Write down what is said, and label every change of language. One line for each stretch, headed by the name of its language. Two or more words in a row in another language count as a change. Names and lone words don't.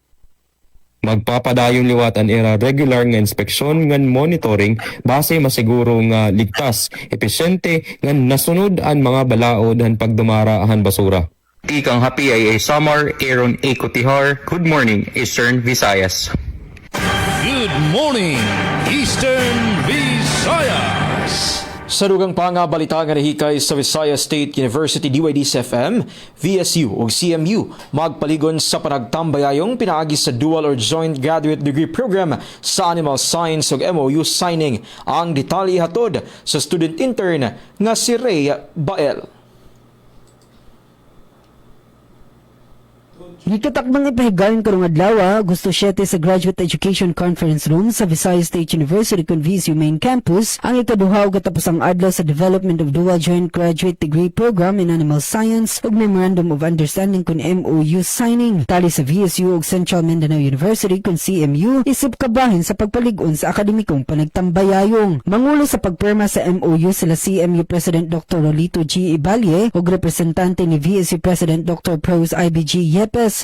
Waray: Magpapadayon liwat ang era regular nga inspeksyon ngan monitoring base masiguro nga ligtas, epesyente ngan nasunod ang mga balaod han pagdumara han basura. Tikang happy ay Samar, Aaron A. Cotihar.
English: Good morning, Eastern Visayas. Good morning, Eastern Visayas.
Cebuano: Sa dugang pa nga balita nga nahikay sa Visayas State University DYDS-FM, VSU o CMU magpaligon sa panagtambayayong pinaagi sa dual or joint graduate degree program sa Animal Science ug
English: MOU signing.
Cebuano: Ang detalye hatod sa student intern nga si Ray Bael. Gikatakbang ipahigayon karong adlaw, Agosto 7 sa Graduate Education Conference Room sa Visayas State University kun VSU Main Campus ang ikaduhaw katapusang adlaw sa Development of Dual Joint Graduate Degree Program in Animal Science ug Memorandum of Understanding kun
English: MOU signing.
Cebuano: Tali sa VSU ug Central Mindanao University kun CMU isip kabahin sa pagpalig-on sa akademikong panagtambayayong. Mangulo sa pagpirma sa MOU sila CMU President Dr. Rolito G. Ibalye ug representante ni VSU President Dr. Pros IBG Yepes.